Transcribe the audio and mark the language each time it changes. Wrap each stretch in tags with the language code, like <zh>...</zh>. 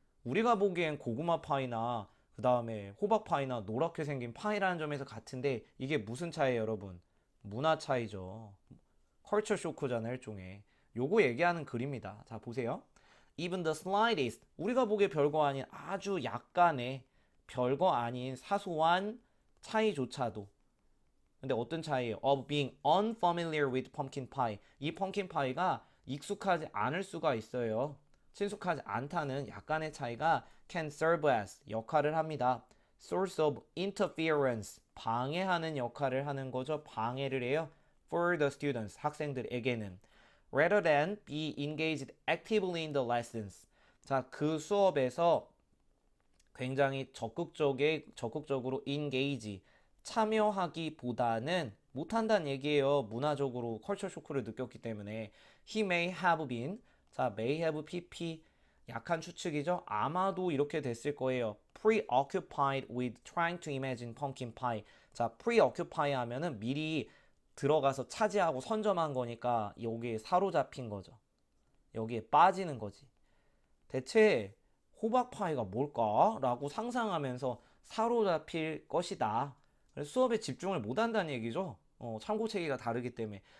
<ko>우리가 보기엔 고구마 파이나 그 다음에 호박 파이나 노랗게 생긴 파이라는 점에서 같은데 이게 무슨 차이예요, 여러분? 문화 차이죠. 컬처 쇼크잖아요, 일종의. 요거 얘기하는 글입니다. 자, 보세요.</ko> <en>Even the slightest,</en> <ko>우리가 보기에 별거 아닌 아주 약간의 별거 아닌 사소한 차이조차도. 근데 어떤 차이예요?</ko> <en>Of being unfamiliar with pumpkin pie.</en> <ko>이 펌킨 파이가 익숙하지 않을 수가 있어요. 친숙하지 않다는 약간의 차이가</ko> <en>can serve as</en> <ko>역할을 합니다.</ko> <en>Source of interference</en> <ko>방해하는 역할을 하는 거죠. 방해를 해요.</ko> <en>For the students</en> <ko>학생들에게는</ko> <en>rather than be engaged actively in the lessons.</en> <ko>자, 그 수업에서 굉장히 적극적으로 engage 참여하기보다는 못한다는 얘기예요. 문화적으로 컬처 쇼크를 느꼈기 때문에</ko> <en>he may have been</en> <ko>자 may have pp 약한 추측이죠. 아마도 이렇게 됐을 거예요.</ko> <en>preoccupied with trying to imagine pumpkin pie.</en> <ko>자 preoccupy 하면은 미리 들어가서 차지하고 선점한 거니까 여기에 사로잡힌 거죠. 여기에 빠지는 거지. 대체 호박파이가 뭘까? 라고 상상하면서 사로잡힐 것이다. 그래서 수업에 집중을 못한다는 얘기죠. 참고 체계가 다르기 때문에.</ko>